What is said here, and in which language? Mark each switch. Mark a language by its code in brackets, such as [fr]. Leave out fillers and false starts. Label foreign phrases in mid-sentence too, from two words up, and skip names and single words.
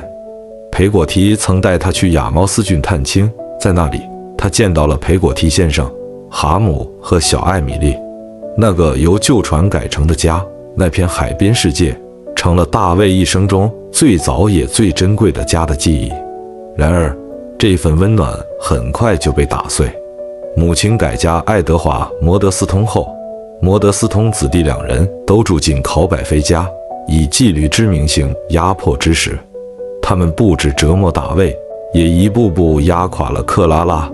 [zh] 裴果提曾帶他去亞茅斯郡探親，在那裡，他見到了裴果提先生、哈姆和小艾米麗。那個由舊船改成的家，那片海邊世界，成了大衛一生中最早也最珍貴的家的記憶。然而，這份溫暖很快就被打碎。母親改嫁愛德華·摩德斯通後，摩德斯通子弟2人都住進考柏菲家，以紀律之名行壓迫之實。他們不止折磨大衛，也一步步壓垮了克拉拉。